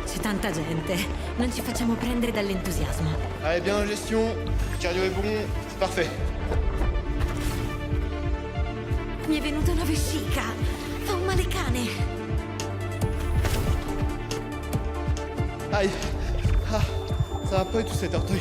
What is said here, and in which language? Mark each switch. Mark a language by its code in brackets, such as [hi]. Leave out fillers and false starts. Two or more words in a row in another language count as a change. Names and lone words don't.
[it] tanta gente. Non ci facciamo prendere dall'entusiasmo. [fr] Allez, bien en gestion, le cardio est bon, c'est parfait. [it] Mi è venuta una vescica. Fa un male cane. [fr] Aïe. Ah, ça va pas du tout cet orteil.